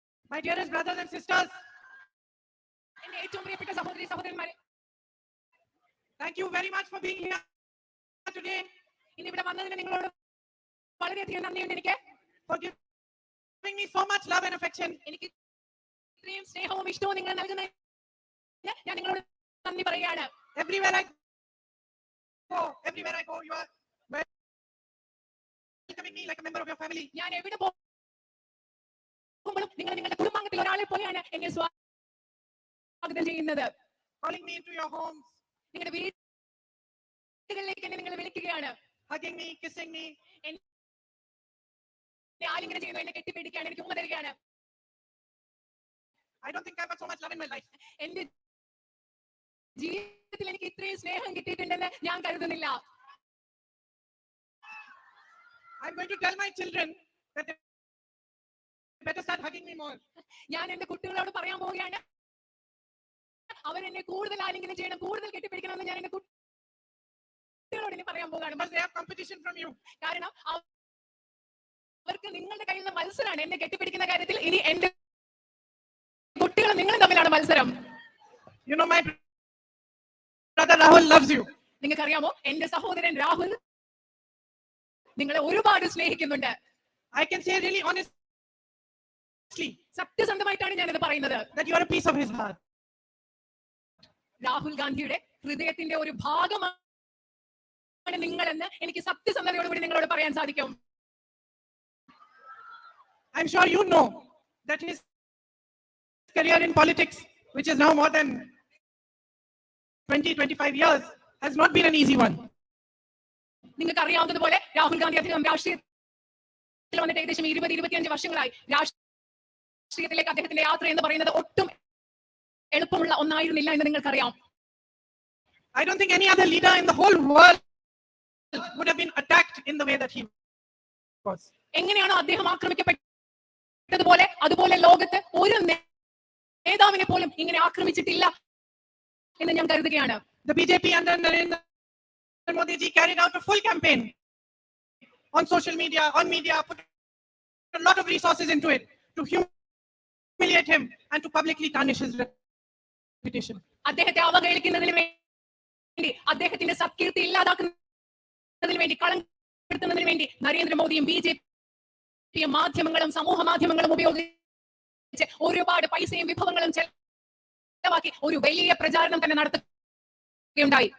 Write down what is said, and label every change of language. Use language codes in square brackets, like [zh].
[en] My dearest brothers and sisters, [ml] എന്റെ ഏറ്റവും പ്രിയപ്പെട്ട സഹോദരി സഹോദരന്മാരെ, [en] thank you very much for being here today. [ml] ഇന്ന് ഇവിടെ വന്നതിന് നിങ്ങളോട് വളരെയധികം നന്ദിയുണ്ട്. [en] എനിക്ക് for giving me so much love and affection. [ml] എനിക്ക് ഇത്രയും സ്നേഹവും ഇഷ്ടവും നിങ്ങൾ നൽകുന്നതിന് ഞാൻ നിങ്ങളോട് നന്ദി പറയുകയാണ്. [en] Everywhere I go, you are welcoming me like a member of your family. [ml] ഞാൻ എവിടെ പോകുമ്പോഴും നിങ്ങൾ നിങ്ങളുടെ കുടുംബാംഗത്തിൽ ഒരാളെ പോലെയാണ് എന്നെ സ്വാഗതം ചെയ്യുന്നത്. [en] Calling me into your homes. [ml] നിങ്ങളുടെ വീടുകളിലേക്ക് എന്നെ നിങ്ങൾ വിളിക്കുകയാണ്. [en] Hugging me, kissing me. [ml] എന്നെ ആലിംഗനം ചെയ്യുന്നു, എന്നെ കെട്ടിപ്പിടിക്കുകയാണ്, എനിക്ക് ഉമ്മ തരികയാണ്. [en] I don't think I have so much love in my life. [ml] എന്റെ ജീവിതത്തിൽ എനിക്ക് ഇത്രയും സ്നേഹം കിട്ടിയിട്ടുണ്ടെന്ന് ഞാൻ കരുതുന്നില്ല. [en] I'm going to tell my children that they better start hugging me more. [ml] ഞാൻ എന്റെ കുട്ടികളോട് പറയാൻ പോവുകയാണ്, അവരെന്നെ കൂടുതൽ ആലിംഗനം ചെയ്യണം, കൂടുതൽ കെട്ടിപ്പിടിക്കണമെന്ന് ഞാൻ എന്റെ കുട്ടികളോട് ഇനി പറയാൻ പോവുകയാണ്. [en] But they have competition from you. [ml] കാരണം അവർക്ക് നിങ്ങളുടെ കയ്യിൽ നിന്ന് മത്സരമാണ് എന്നെ കെട്ടിപ്പിടിക്കുന്ന കാര്യത്തിൽ. ഇനി എന്റെ കുട്ടികളും നിങ്ങളും തമ്മിലാണ് മത്സരം. [en] You know my brother Rahul loves you. [ml] നിങ്ങൾക്കറിയാമോ, എന്റെ സഹോദരൻ രാഹുൽ നിങ്ങളെ ഒരുപാട് സ്നേഹിക്കുന്നുണ്ട്. [en] I can say really honestly, [ml] സത്യസന്ധമായിട്ടാണ് ഞാനത് പറയുന്നത്, [en] that you are a piece of his heart. [ml] Rahul ഗാന്ധിയുടെ ഹൃദയത്തിന്റെ ഒരു ഭാഗമാണ് നിങ്ങളെന്ന് എനിക്ക് സത്യസന്ധതയോടുകൂടി നിങ്ങളോട് പറയാൻ സാധിക്കും. [en] I'm sure you know that his career in politics, which is now more than 20-25 years, has not been an easy one. [ml] നിങ്ങൾക്ക് അറിയാവുന്നതുപോലെ രാഹുൽ ഗാന്ധി അദ്ദേഹം രാഷ്ട്രീയത്തിൽ വന്നിട്ട് ഏകദേശം 20-25 വർഷങ്ങളായി. രാഷ്ട്രീയത്തിലേക്ക് അദ്ദേഹത്തിന്റെ യാത്ര എന്ന് പറയുന്നത് ഒട്ടും എളുപ്പമുള്ള ഒന്നായിരുന്നില്ല എന്ന് നിങ്ങൾക്കറിയാം. [en] I don't think any other leader in the whole world would have been attacked in the way that he was. [ml] എങ്ങനെയാണോ അദ്ദേഹം ആക്രമിക്കപ്പെട്ടതുപോലെ അതുപോലെ ലോകത്ത് ഒരു നേതാവിനെ പോലും ഇങ്ങനെ ആക്രമിച്ചിട്ടില്ല എന്ന് ഞാൻ കരുതുകയാണ്. [en] The BJP under Narendra Modi ji carried out a full campaign on social media, on media, put a lot of resources into it to humiliate him and to publicly tarnish his reputation. [ml] അദ്ദേഹത്തെ അവഹേളിക്കുന്നതിന് വേണ്ടി, അദ്ദേഹത്തിന്റെ സത്കീർത്തി ഇല്ലാതാക്കുന്നതിന് വേണ്ടി, കളങ്കപ്പെടുത്തുന്നതിന് വേണ്ടി നരേന്ദ്രമോദിയും ബിജെപിയും മാധ്യമങ്ങളും സമൂഹ മാധ്യമങ്ങളും ഉപയോഗിച്ച് ഒരുപാട് പൈസയും വിഭവങ്ങളും ചെലവാക്കി ഒരു വലിയ പ്രചാരണം തന്നെ നടത്തുകയുണ്ടായി.